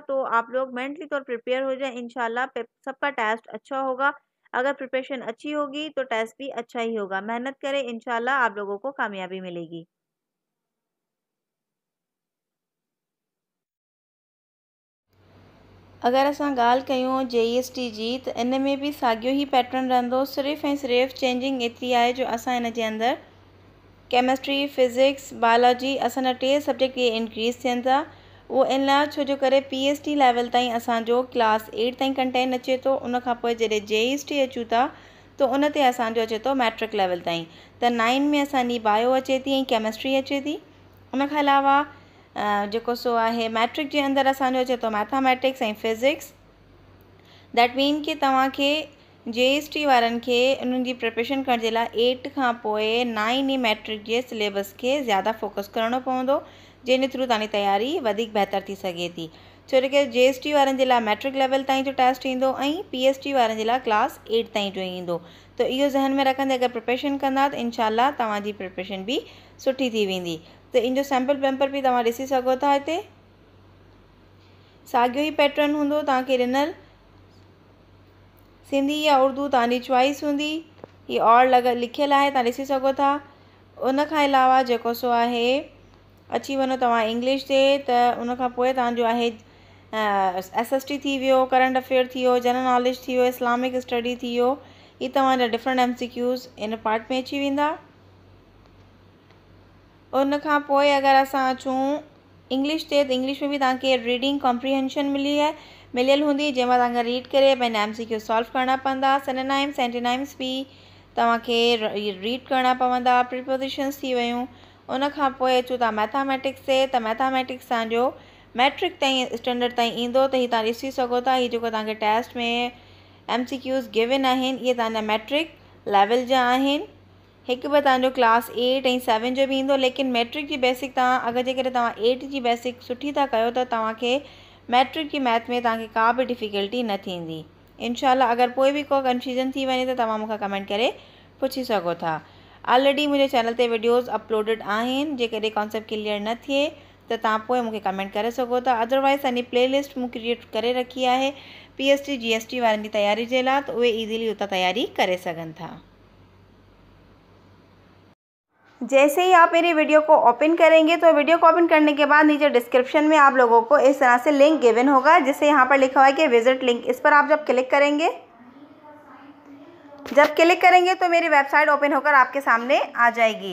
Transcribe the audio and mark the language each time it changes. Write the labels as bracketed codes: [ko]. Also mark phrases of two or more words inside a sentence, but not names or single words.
[ur] تو آپ لوگ مینٹلی طور پریپیئر ہو جائے، انشاءاللہ سب کا ٹیسٹ اچھا ہوگا. اگر پریپریشن اچھی ہوگی تو ٹیسٹ بھی اچھا ہی ہوگا. محنت کریں، انشاءاللہ آپ لوگوں کو کامیابی ملے گی. [sd] अगर असां ॻाल्हि कयूं JST जी, त इन में भी साॻियो ई पैटर्न रहंदो। सिर्फ़ु ऐं सिर्फ़ु चेंजिंग एतिरी आहे जो असां इन जे अंदरि [en] chemistry, physics, biology [sd] असांजा 3 सब्जेक्ट इहे इंक्रीज़ थियनि था। उहो इन लाइ छो जो करे [en] PhD level [sd] ताईं असांजो क्लास 8 ताईं कंटेंट अचे थो। उन खां पोइ जॾहिं JST अचूं था त उन ते असांजो अचे थो [en] matric level [sd] ताईं। त 9 में असांजी बायो अचे थी ऐं केमिस्ट्री अचे थी। उन खां अलावा जेको सो आहे मैट्रिक जे अंदरि असांजो अचे थो मैथमेटिक्स ऐं फिज़िक्स। [en] that mean [sd] कि तव्हांखे JST वारनि खे उन्हनि जी प्रिपरेशन करण जे लाइ 8 खां पोइ 9 ई मैट्रिक जे सिलेबस खे ज़्यादा फोकस करणो पवंदो, जंहिंजे थ्रू तव्हांजी तयारी वधीक बहितर थी सघे थी। छो जो कि JST वारनि जे लाइ [en] matric level [sd] ताईं जो टेस्ट ईंदो ऐं PhD वारनि जे लाइ क्लास 8 ताईं जो ईंदो। त इहो ज़हन में रखंदे अगरि प्रिपरेशन कंदा त इंशाल्लाह तव्हांजी प्रिपरेशन बि सुठी थी वेंदी। त इन जो [en] sample paper [sd] बि तव्हां ॾिसी सघो था। हिते साॻियो ई पैटर्न हूंदो तव्हांखे ॾिनल। सिंधी या उर्दू तव्हांजी चॉइस हूंदी। [ur] یہ اور [sd] लिखियलु आहे, तव्हां ॾिसी सघो था। उन खां अलावा जेको सो आहे अची वञो तव्हां इंग्लिश ते, त उन खां पोइ तव्हांजो आहे SST थी वियो, [en] current affair [sd] थी वियो, [en] general knowledge [sd] थी वियो, [en] Islamic study [sd] थी वियो। ये तव्हांजा [en] different MCQs [sd] इन पार्ट में अची वेंदा। उन खां पोइ अगरि असां अचूं इंग्लिश ते, त इंग्लिश में बि तव्हांखे [en] reading comprehension [sd] मिलियल हूंदी, जंहिंमां तव्हांखे रीड करे पंहिंजा [en] MCQ solve [sd] करणा पवंदा। [en] synonyms, antonyms [sd] बि तव्हांखे रीड करणा पवंदा। प्रीपोजिशंस थी वियूं। उन खां पोइ अचूं था मैथमेटिक्स ते, त मैथमेटिक्स तव्हांजो मैट्रिक ताईं स्टैंडर्ड ताईं ईंदो। त हीअ तव्हां ॾिसी सघो था, हीअ जेको तव्हांखे टेस्ट में [en] MCQs given [sd] आहिनि इहे तव्हांजा मैट्रिक लेवल जा आहिनि। हिकु ॿ तव्हांजो क्लास 8 ऐं 7 जो बि ईंदो, लेकिन मैट्रिक जी बेसिक तव्हां अगरि जेकॾहिं तव्हां 8 जी बेसिक सुठी था कयो त तव्हांखे मैट्रिक जी मैथ में तव्हांखे का बि डिफ़िकल्टी न थींदी। इंशाल्लाह अगरि कोई बि को कन्फ्यूजन थी वञे त तव्हां मूंखां कमेंट करे पुछी सघो था। ऑलरेडी मुझे चैनल ते [en] videos uploaded [sd] आहिनि, जेकॾहिं [en] concept clear [sd] न थिए त तव्हां पोइ मूंखे कमेंट करे सघो था। अदरवाइज़ सॼी प्लेलिस्ट मूं क्रिएट करे रखी आहे PST GST वारनि जी तयारी जे लाइ, त उहे ईज़िली उतां तयारी करे सघनि था। [ur] جیسے ہی آپ میری ویڈیو کو اوپن کریں گے تو ویڈیو کو اوپن کرنے کے بعد نیچے ڈسکرپشن میں آپ لوگوں کو اس طرح سے [en] link given [ur] ہوگا، جس سے یہاں پر لکھا ہوا ہے کہ [en] visit link. [ur] اس پر آپ جب کلک کریں گے تو میری [en] website open [ur] ہو کر آپ کے سامنے آ جائے گی.